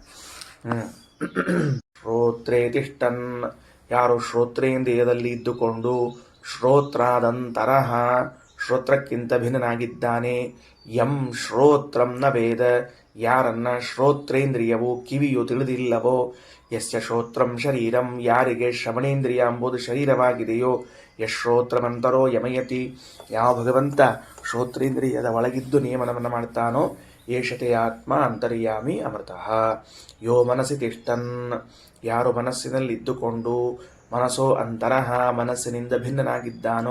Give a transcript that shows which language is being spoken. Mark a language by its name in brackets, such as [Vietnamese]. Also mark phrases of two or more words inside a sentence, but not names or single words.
[Sanskrit] ಶ್ರೋತ್ರೇ ತಿಷ್ಠನ್, [Kannada] ಯಾರು ಶ್ರೋತ್ರೇಂದ್ರಿಯದಲ್ಲಿ ಇದ್ದುಕೊಂಡು ಶ್ರೋತ್ರಾದಂತರಃ, ಶ್ರೋತ್ರಕ್ಕಿಂತ ಭಿನ್ನನಾಗಿದ್ದಾನೆ. [Sanskrit] ಯಂ ಶ್ರೋತ್ರಂ ನ ವೇದ, [Kannada] ಯಾರನ್ನ ಶ್ರೋತ್ರೇಂದ್ರಿಯವು ಕಿವಿಯು ತಿಳಿದಿಲ್ಲವೋ. [Sanskrit] ಯಸ್ಯ ಶ್ರೋತ್ರಂ ಶರೀರಂ, [Kannada] ಯಾರಿಗೆ ಶ್ರವಣೇಂದ್ರಿಯ ಎಂಬುದು ಶರೀರವಾಗಿದೆಯೋ. [Sanskrit] ಯಶ್ರೋತ್ರಮಂತರೋ ಯಮಯತಿ, [Kannada] ಯಾವ ಭಗವಂತ ಶ್ರೋತ್ರೇಂದ್ರಿಯದ ಒಳಗಿದ್ದು ನಿಯಮನವನ್ನು ಮಾಡ್ತಾನೋ [Sanskrit] ಏಷತೆ ಆತ್ಮ ಅಂತರ್ಯಾಮಿ ಅಮೃತಃ. ಯೋ ಮನಸ್ಸಿ ತಿಷ್ಠನ್, [Kannada] ಯಾರು ಮನಸ್ಸಿನಲ್ಲಿದ್ದುಕೊಂಡು [Sanskrit] ಮನಸ್ಸೋ ಅಂತರಃ, [Kannada] ಮನಸ್ಸಿನಿಂದ ಭಿನ್ನನಾಗಿದ್ದಾನೋ.